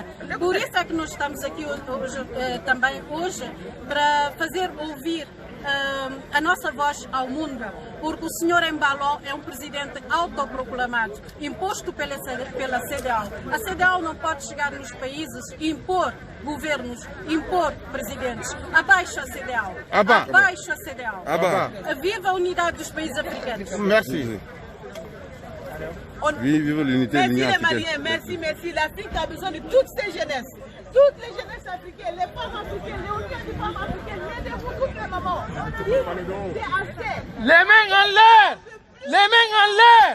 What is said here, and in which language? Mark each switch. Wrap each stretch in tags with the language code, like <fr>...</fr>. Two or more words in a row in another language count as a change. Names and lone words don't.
<pt>Por isso é que nós estamos aqui também hoje para fazer ouvir a nossa voz ao mundo, porque o senhor Embalo é um presidente autoproclamado, imposto pela CEDEAO. A CEDEAO não pode chegar nos países e impor governos, impor presidentes. Abaixo a CEDEAO. Abaixo a CEDEAO. Viva a unidade dos países africanos.</pt> <fr>Merci. Vive l'unité de l'Union africaine. Merci. L'Afrique a besoin de toutes ces jeunesses. Toutes les jeunesses africaines, les femmes africaines, les unités de femmes africaines, aidez-vous toutes les mamans. C'est assez. Les mains en l'air. Les mains en l'air.</fr>